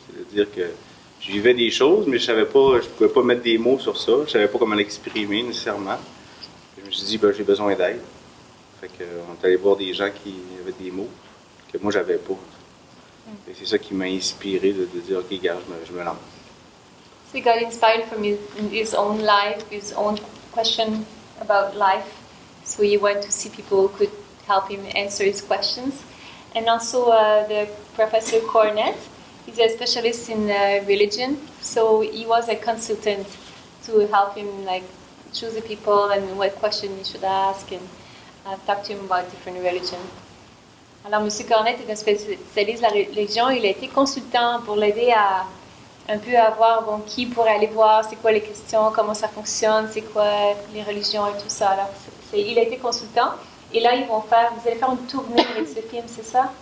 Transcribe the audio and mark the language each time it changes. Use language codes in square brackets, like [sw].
[fr] C'est-à-dire que je vivais des choses, mais je pouvais pas mettre des mots sur ça. Je savais pas comment l'exprimer nécessairement. Je me suis dit, j'ai besoin d'aide. Fait que, on est allé voir des gens qui avaient des mots que moi, j'avais pas. Et c'est ça qui m'a inspiré de dire, OK, gars, je me lance. [en] So he got inspired from his own life, his own question about life. So he went to see people who could help him answer his questions. And also the Professor Cornett, he's a specialist in religion. So he was a consultant to help him choose the people and what question he should ask and talk to him about different religions. [fr] Alors, M. Cornett est un spécialiste de la religion. Il a été consultant pour l'aider à un peu à voir qui pourrait aller voir, c'est quoi les questions, comment ça fonctionne, c'est quoi les religions et tout ça. Alors, il a été consultant. Et là, vous allez faire une tournée avec ce film, c'est ça?